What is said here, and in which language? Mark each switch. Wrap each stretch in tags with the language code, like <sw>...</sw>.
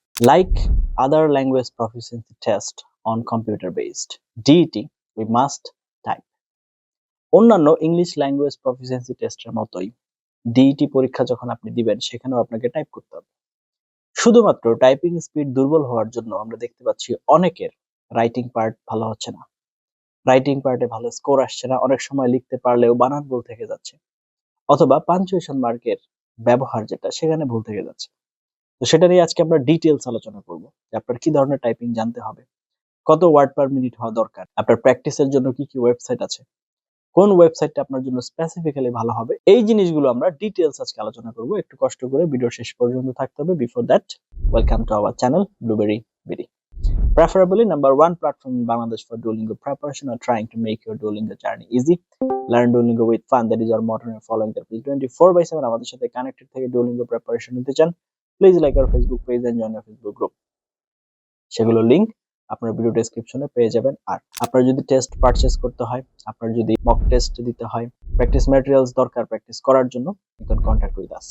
<en>Like other language proficiency test on computer based DET, we must type.</en> <bn>অন্যান্য English language proficiency টেস্টের মতোই DET পরীক্ষা যখন আপনি দিবেন সেখানেও আপনাকে টাইপ করতে হবে। শুধুমাত্র টাইপিং স্পিড দুর্বল হওয়ার জন্য আমরা দেখতে পাচ্ছি অনেকের রাইটিং পার্ট ভালো হচ্ছে না, রাইটিং পার্টে ভালো স্কোর আসছে না, অনেক সময় লিখতে পারলেও বানান ভুল থেকে যাচ্ছে, অথবা পাঞ্চুয়েশন মার্কের ব্যবহার যেটা সেখানে ভুল থেকে যাচ্ছে। তো সেটা নিয়ে আজকে আমরা ডিটেইলস আলোচনা করব যে আপনার কি ধরনের টাইপিং জানতে হবে, কত ওয়ার্ড পার মিনিট হওয়া দরকার, আপনার প্র্যাকটিসের জন্য কি কি ওয়েবসাইট আছে, কোন ওয়েবসাইটটা আপনার জন্য স্পেসিফিক্যালি ভালো হবে, এই জিনিসগুলো আমরা ডিটেইলস আজকে আলোচনা করব। একটু কষ্ট করে ভিডিও শেষ পর্যন্ত থাকতে হবে।</bn> <en>Before that, welcome to our channel Blueberry BD, preferably number one platform in Bangladesh for Duolingo preparation or trying to make your Duolingo journey easy. Learn Duolingo with fun, that is our motto, and following the 24/7</en> <bn>আমাদের সাথে connected থেকে Duolingo preparation নিতে চান,</bn> <en>Please like our Facebook page and join our Facebook group.</en> <bn>সেগুলোর link আপনার video ডেসক্রিপশনে পেয়ে যাবেন। আর আপনার যদি টেস্ট পারচেজ করতে হয়, আপনার যদি মক টেস্ট দিতে হয়, প্র্যাকটিস ম্যাটেরিয়ালস দরকার প্র্যাকটিস করার জন্য,</bn> <en>You can contact with us.</en>